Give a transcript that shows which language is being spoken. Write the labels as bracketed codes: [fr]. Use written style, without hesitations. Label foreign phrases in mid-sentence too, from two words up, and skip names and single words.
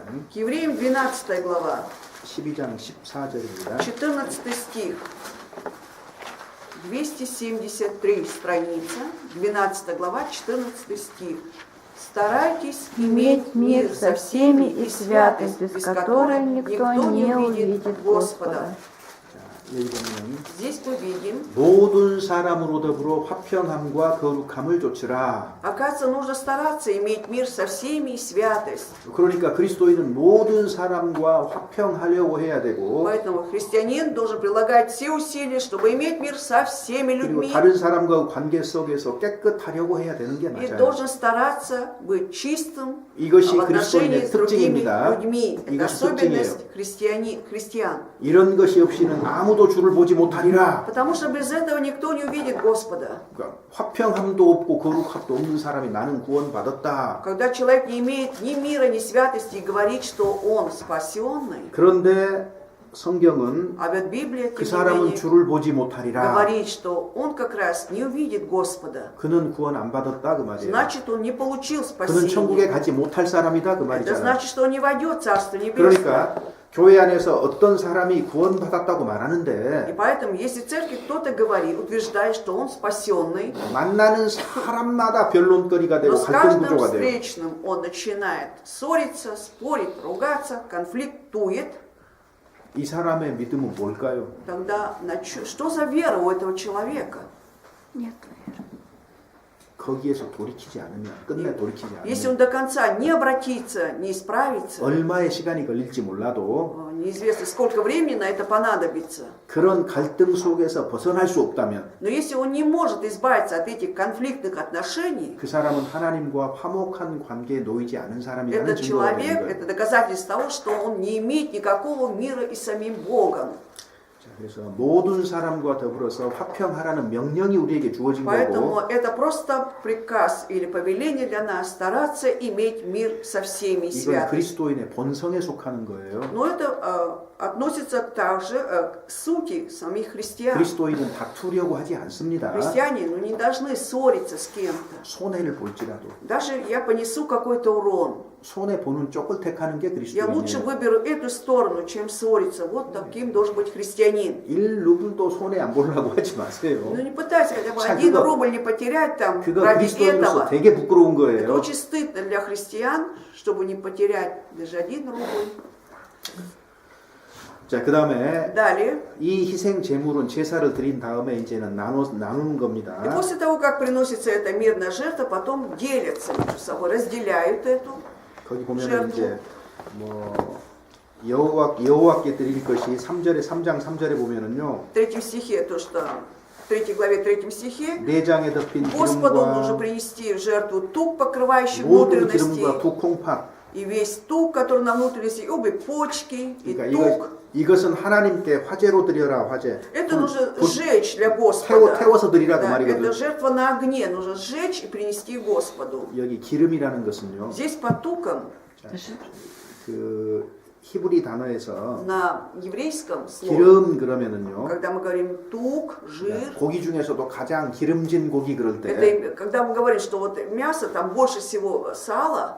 [ru] К Евреям 12 глава, [ko] 14절입니다. [ru] 14 стих. 273 страница, 12 глава, 14 стих. Старайтесь Иметь мир со всеми и святость, без которой никто не увидит Господа. [ko] 여기 보면 [ru] Здесь мы видим, [ko] 모든 사람으로 더불어 화평함과 거룩함을 좇으라. [ru] оказывается, нужно стараться иметь мир со всеми и святость. [ko] 그러니까 그리스도인은 모든 사람과 화평하려고 해야 되고 [ru] Поэтому христианин должен прилагать все усилия, чтобы иметь мир со всеми [ko] 그리고 [ru] людьми. [ko] 다른 사람과 관계 속에서 깨끗하려고 해야 되는 게 [ru] И [ko] 맞아요. [ru] должен стараться быть чистым [ko] 이것이 [ru] в отношении [ko] 그리스도인의 [ru] с другими [ko] 특징입니다. [ru] людьми. Это [ko] 이것이 특징이에요. [ru] особенность христиан. [ko] 이런 것이 없이는 아무도 주를 보지 못하리라. [ru] Потому что без этого никто не увидит Господа. [ko] 그러니까 화평함도 없고 거룩함도 없는 사람이 나는 구원받았다. [ru] Когда человек не имеет ни мира, ни святости и говорит, что он спасенный, [ko] 그런데 성경은 [ru] а ведь Библия, [ko] 그 [ru] тем не [ko] 사람은 [ru] менее, [ko] 주를 보지 못하리라. [ru] говорит, что он как раз не увидит Господа. [ko] 그는 구원 안 받았다 그 말이에요. [ru] Значит, он не получил [ko] 그는 천국에 [ru] спасения. [ko] 가지 못할 사람이다 그 [ru] Это [ko] 말이잖아요. [ru] значит, что он не войдет в Царство Небесное. [ko] 그러니까 교회 안에서 어떤 사람이 구원받았다고 [ru] И [ko] 말하는데 [ru] поэтому, если в церкви кто-то говорит, утверждает, что он спасенный, [ko] 만나는 사람마다 변론거리가 [ru] но [ko] 되고 [ru] с [ko] 갈등 [ru] каждым [ko] 구조가 돼요. [ru] встречным он начинает ссориться, спорить, ругаться, конфликтует, [ko] 이 사람의 믿음은 뭘까요? [ru] тогда что за вера у этого человека? Нет веры. [ko] 거기에서 돌이키지 않으면 끝내 돌이키지 [ru] Если [ko] 않으면 [ru] он до конца не обратится, не исправится, [ko] 얼마의 시간이 걸릴지 몰라도 [ru] неизвестно, сколько времени на это понадобится. [ko] 그런 갈등 속에서 벗어날 수 없다면 [ru] Но если он не может избавиться от этих конфликтных отношений, [ko] 그 사람은 하나님과 화목한 관계에 놓이지 않은 사람이라는 [ru] этот [ko] 증거가 되는 [ru] человек, [ko] 거예요. [ru] это доказательство того, что он не имеет никакого мира и самим Богом. [ko] 자, 그래서 모든 사람과 더불어서 화평하라는 명령이 우리에게 주어진 [ru] Поэтому [ko] 거고 [ru] это просто приказ или повеление для нас стараться иметь мир со всеми и [ko] 이건 [ru] святость. [ko] 그리스도인의 본성에 속하는 거예요. [ru] Но это относится также к сути самих христиан. [ko] 그리스도인은 다투려고 하지 않습니다. [ru] Христиане не должны ссориться с кем-то. [ko] 손해를 볼지라도 [ru] Даже я понесу какой-то урон. [ko] 손해 보는 쪽을 택하는 게 [ru] Я лучше [ko] 그리스도인이에요. [ru] выберу эту сторону, чем ссориться. Вот таким должен быть христианин. [ko] 1루블도 손해 안 보려고 하지 마세요. [ru] Ну не пытайся хотя бы [ko] 자, [ru] 1 [ko] 그거- [ru] рубль не потерять там [ko] 그거 [ru] ради [ko] 그리스도인으로서 [ru] этого. [ko] 되게 부끄러운 [ru] Это [ko] 거예요. [ru] очень стыдно для христиан, чтобы не потерять даже 1 рубль. [ko] 자, 그 다음에 [ru] Далее. [ko] 이 희생 제물은 제사를 드린 다음에 이제는 나누는 [ru] И [ko] 겁니다. [ru] после того, как приносится эта мирная жертва, потом делятся между собой, разделяют эту. [ko] 거기 보면 [ru] жертву. [ko] 이제 뭐 여호와께 드릴 것이 3절에 3장 3절에 보면은요. [ru] В 3 стихе, то что в 3 главе 3 стихе, [ko] 내장에 덮인 [ru] Господу нужно [ko] 기름과 [ru] принести в жертву тук, покрывающий [ko] 모든 [ru] внутренности, [ko] 기름과 두 콩팥. [ru] и весь тук, который на внутренности, и обе почки, и [ko] 그러니까 [ru] тук. [ko] 이것은 하나님께 화제로 드려라 화제. [ru] Это нужно сжечь для [ko] 태워, [ru] Господа. [ko] 태워서 드리라 그 [ru] Да, [ko] 말이거든요. [ru] это жертва на огне, нужно сжечь и принести Господу. [ko] 여기 기름이라는 것은요. [ru] Здесь под туком [ko] 그 히브리 단어에서 [ru] на еврейском слове, [ko] 기름 그러면은요. [ru] когда мы говорим тук, жир, [ko] 고기 중에서도 가장 기름진 고기 그럴 때 [ru] это когда мы говорим, что вот мясо, там больше всего сала,